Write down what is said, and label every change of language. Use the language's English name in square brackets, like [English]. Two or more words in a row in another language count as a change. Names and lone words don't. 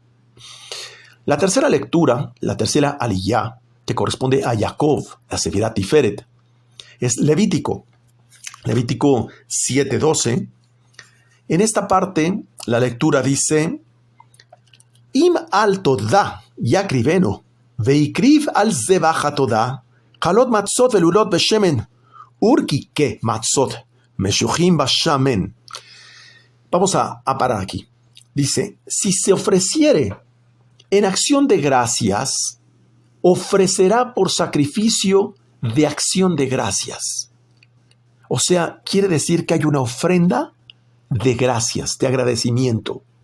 [Spanish] La tercera lectura, la tercera aliyá, que corresponde a Jacob, la Sefirá Tiferet, es Levítico 7:12. En esta parte, la lectura dice: [Hebrew] אם על תודה יקריבנו והקריב על זבח התודה חלות מצות בלולת בשמן ורקיקי מצות משחים בשמן. [Spanish] Vamos a parar aquí. Dice, si se ofreciere en acción de gracias, ofrecerá por sacrificio de acción de gracias. O sea, quiere decir que hay una ofrenda de gracias, de agradecimiento.